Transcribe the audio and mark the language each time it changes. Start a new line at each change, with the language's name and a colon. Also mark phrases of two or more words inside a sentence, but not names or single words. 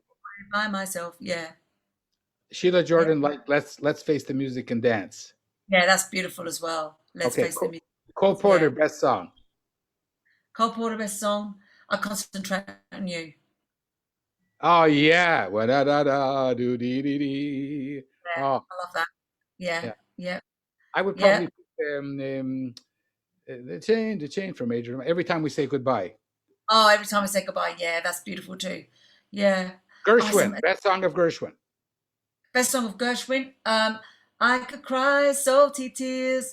English: by myself. Yeah. Sheila Yeah. Jordan, like let's face the music and dance. Yeah, that's beautiful as well. Let's Okay, face the music. Cole Yeah. Porter, best song. Cole Porter best song. I concentrate on you. Oh yeah, wa da da da do dee dee dee. Yeah, Oh I love that. Yeah, yeah, yeah, I would yeah. probably pick, the chain from Major. Every time we say goodbye. Oh, every time I say goodbye, yeah, that's beautiful too. Yeah. Oh, Gershwin, best song of Gershwin. best song of Gershwin. I could cry salty tears.